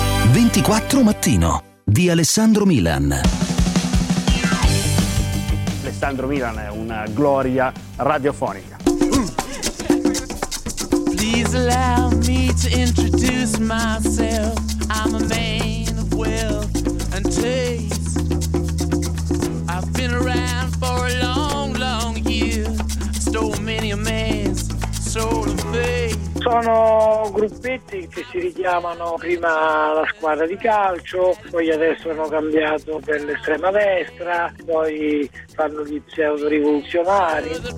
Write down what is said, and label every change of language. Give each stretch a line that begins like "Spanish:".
Italian: «24 mattino» di Alessandro Milan. Alessandro Milan è una gloria radiofonica.
English: Please allow me to introduce myself. I'm a man of wealth and taste. I've been around for a long, long year. Stole many a man's soul and faith.
Italian: Sono gruppetti che si richiamano prima la squadra di calcio, poi adesso hanno cambiato per l'estrema destra, poi fanno gli pseudo rivoluzionari.